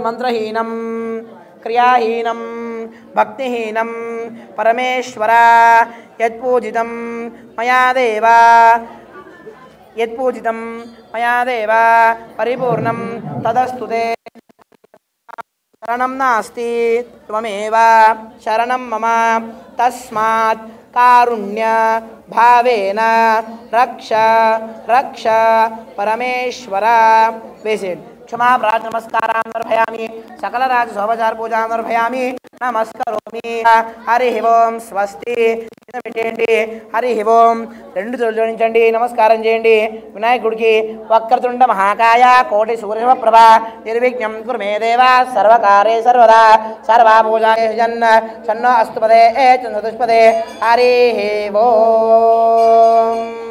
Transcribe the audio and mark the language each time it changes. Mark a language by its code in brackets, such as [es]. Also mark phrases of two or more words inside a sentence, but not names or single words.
[sa] మంత్రహీనం క్రియాహీనం భక్తిహీనం పరమేశ్వర యత్పూజితం మయా దేవ పరిపూర్ణం తదస్తుతే. శరణం నాస్తి త్వమేవ శరణం మమ తస్మాత్ కారుణ్య భావేన రక్ష రక్ష పరమేశ్వర. [te] వేసేయండి. [sa] क्षमा प्रार्थना नमस्कारां समर्पयामि सकल राज शोभचार पूजा समर्पयामि नमस्करोमि. हरि ओम स्वस्ति. [te] పెట్టండి. [sa] హరి ఓం. [te] రెండు చేతులు జోడించండి. నమస్కారం చేయండి. [sa] వినాయకుడికి వక్రతుండ మహాకాయ కోటి సూర్యప్రభ నిర్విఘ్నం కురు మే దేవ సర్వకార్యే సర్వదా సర్వా పూజాయ జన్న సన్నో అస్తుపదే చతుష్పదే. హరి ఓం.